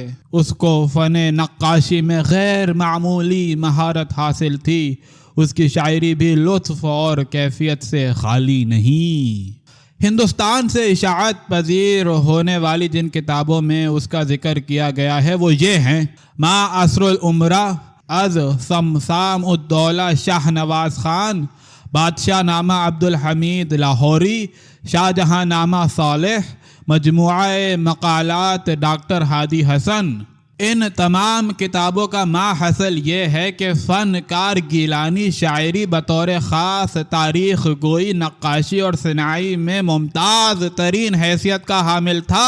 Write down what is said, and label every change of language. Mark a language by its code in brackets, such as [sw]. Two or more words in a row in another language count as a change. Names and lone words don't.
[ur] اس کو فن نقاشی میں غیر معمولی مہارت حاصل تھی۔ اس کی شاعری بھی لطف اور کیفیت سے خالی نہیں۔ ہندوستان سے اشاعت پذیر ہونے والی جن کتابوں میں اس کا ذکر کیا گیا ہے وہ یہ ہیں: ما عصر الامراء از سمسام الدولہ شاہ نواز خان، بادشاہ نامہ عبدالحمید لاہوری، شاہ جہاں نامہ صالح، مجموعہ مقالات ڈاکٹر ہادی حسن۔ ان تمام کتابوں کا ما حاصل یہ ہے کہ فنکار گیلانی شاعری بطور خاص تاریخ گوئی، نقاشی اور صناعی میں ممتاز ترین حیثیت کا حامل تھا۔